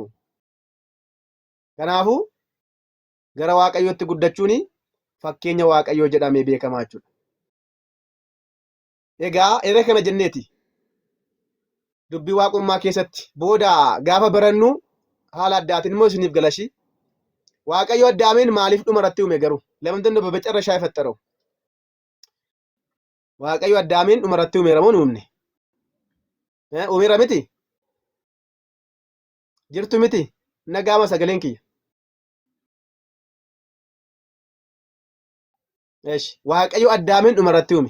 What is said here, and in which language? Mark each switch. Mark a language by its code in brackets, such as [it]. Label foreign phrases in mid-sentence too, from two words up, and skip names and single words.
[om] Kanaafuu gara Waaqayyootti guddachuun fakkeenya Waaqayyoo jedhamee beekamaa jechuudha. Egaa erga kana jenneeti dubbii waaqummaa keessatti booda gaafa barannu haala addaatiin immoo isiniif galashi. Waaqayyo Addaamiin maaliif dhumarratti uume garuu? [am] ለምንድን ነው በመጨረሻ የፈጠረው? [om] waaqayyo Addaamiin dhumarratti uumeera moo uumne? Uumeera miti? Jirtu miti? Nagaama sagaleen kiyya. Waaqayyo Addaamiin dhumarratti uume.